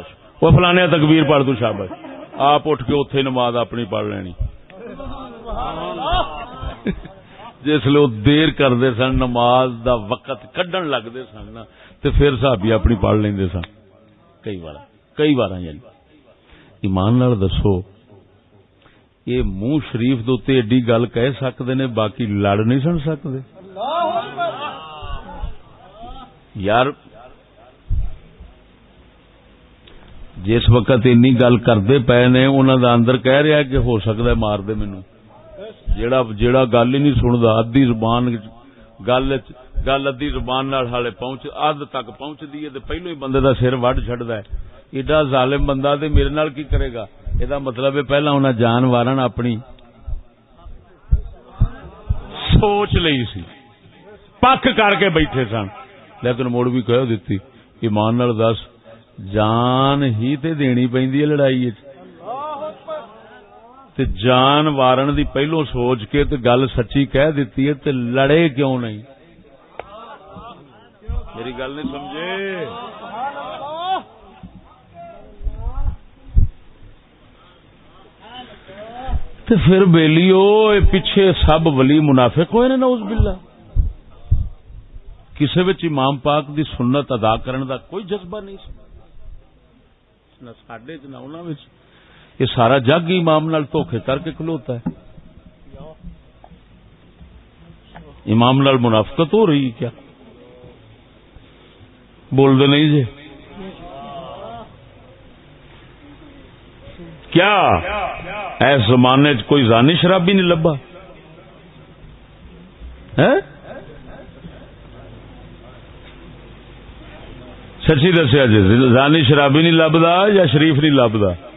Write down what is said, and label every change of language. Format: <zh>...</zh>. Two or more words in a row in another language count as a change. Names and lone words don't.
<pa>وہ فلانے تکبیر پڑھ تو، شاباش. آپ اٹھ کے اوتھے نماز اپنی پڑھ لینی. جسے وہ دیر کرتے سن نماز دا وقت کڈن لگتے سن نا تے پھر صحابی اپنی پڑھ لیندے سن کئی بار یعنی ایمان نال دسو یہ منہ شریف دے اوتے ایڈی گل کہہ سکتے نے باقی لڑ نہیں سن سکتے یار جس وقت اینی گل کرتے پے نے انہوں دا اندر کہہ رہا کہ ہو سکتا ہے مار دے مینوں جیڑا گل ہی نہیں سندا ادھی زبان گل ادھی زبان نال حالے پہنچ اد تک پہنچدی ہے تے پہلو ہی بندے دا سر وڈ چھڈدا ہے ایڈا ظالم بندہ تے میرے نال کی کرے گا یہ مطلب ہے پہلا انہاں جان وارن اپنی سوچ لئی سی پک کر کے بیٹھے سن لیکن مڑ بھی کہہ دتی ایمان نال دس جان ہی تے دینی پیندی ہے لڑائی تے جان وارن دی پہلو سوچ کے تے گل سچی کہہ دیتی ہے تے لڑے کیوں نہیں میری گل نہیں سمجھے تے پھر بیلیو پیچھے سب ولی منافق ہوئے نے نعوذ باللہ کسے وچ امام پاک دی سنت ادا کرن دا کوئی جذبہ نہیں سی نہ ساڈے چ نہ انہاں وچ یہ سارا جگ امام نال دھوکھے کر کے کھلوتا ہے امام نال منافقت ہو رہی کیا بول دے نہیں جی کیا ایس زمانے چ کوئی زانی شرابی نہیں لبا سچی دسیا جی زانی شرابی نہیں لبدا یا شریف نہیں لبدا</pa>